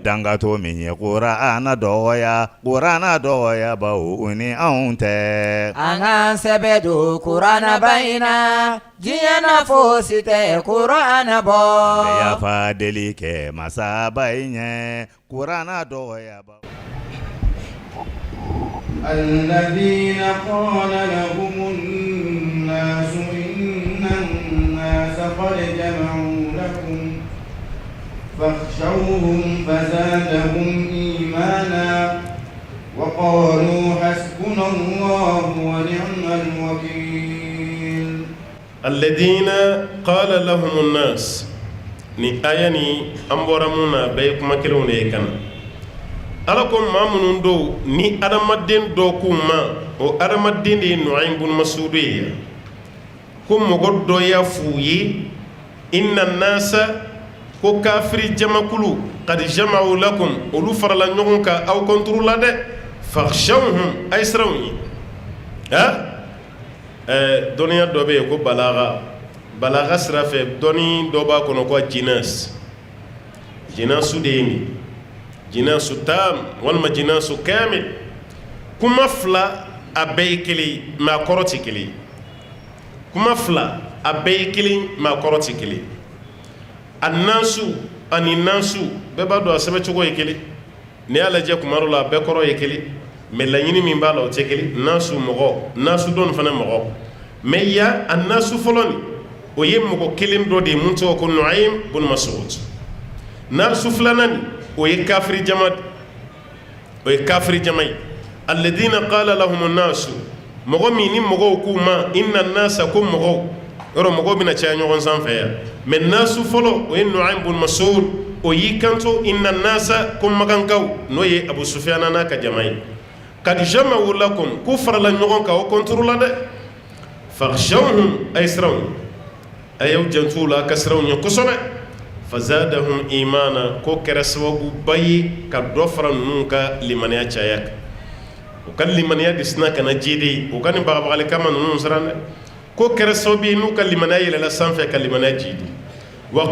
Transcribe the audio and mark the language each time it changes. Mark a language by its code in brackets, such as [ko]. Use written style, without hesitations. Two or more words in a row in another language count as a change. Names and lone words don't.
[bm] dangato min ye Kurana dɔgɔya bawo o ni anw tɛ Angan sebedo Kurana baina diɲɛ fosi tɛ Kurana bɔ bɛ yafa deli kɛ masaba in ɲɛ Kurana dɔgɔya bawo [ar] الذين قال لهم الناس إن الناس قد جمعوا لكم فاخشوهم فزادهم إيمانا وقالوا حسبنا الله ونعم الوكيل الذين قال لهم الناس [bm] ni aya ni an bɔra mun na bɛɛ ye kuma kelenw de ye kana ala ko maa minnu do ni adamaden dɔ k'u ma o adamaden de ye Nu'aym bun Mas'ud ye ko mɔgɔ dɔ y'a f'u ye [ar] إن الناس [bm] ko kafiri jamakulu [ar] قد جمعوا لكم [bm] olu farala ɲɔgɔn kan aw contre la dɛ fakhshawhum ay siranw ye dɔnniya dɔ bɛ yen ko balaga sira fɛ dɔnni dɔ b'a kɔnɔ ko jinasu de ye nin [ar] جناس تام [bm] walima [ar] جناس كامل [bm] kuma fila a bɛɛ ye kelen mɛ a kɔrɔ tɛ kelen kuma fila a bɛɛ ye kelen mɛ a kɔrɔ tɛ kelen a nasu ani nasu bɛɛ b'a dɔn a sɛbɛncogo ye kelen n'i y'a lajɛ kuma dɔ la a bɛɛ kɔrɔ ye kelen mɛ laɲini min b'a la o tɛ kelen nasu mɔgɔ nasu dɔn fana mɔgɔ mɛ ya a nasu fɔlɔ nin o ye mɔgɔ kelen dɔ de ye mun tɔgɔ ko Nu'aym bun Mas'ud nasu filanan nin o ye kafiri jama ye [ar] الذين قال لهم [bm] nasu mɔgɔ min ni mɔgɔw k'u ma [ar] إن الناس [bm] ko mɔgɔw yɔrɔ mɔgɔw bɛna caya ɲɔgɔn sanfɛ yan mɛ nasu fɔlɔ o ye Nu'aym bun Mas'ud o y'i kanto inna nasa ko magankaw n'o ye Abu Sufyan n'a ka jama ye [ar] قد جمعوا لكم [bm] k'u farala ɲɔgɔn kan o contre la dɛ fakhshawhum ay siranw a y'aw jantu la ka siranw ɲɛ kosɛbɛ [ar] فزادهم إيمانا [bm] ko kɛra sababu ba ye ka dɔ fara ninnu ka limaniya caya kan o ka limaniya de sina ka na jiden o ka nin bagabagali kama ninnu siran dɛ ko kɛra sababu ye n'u ka limaniya yɛlɛla sanfɛ ka limaniya jidi wa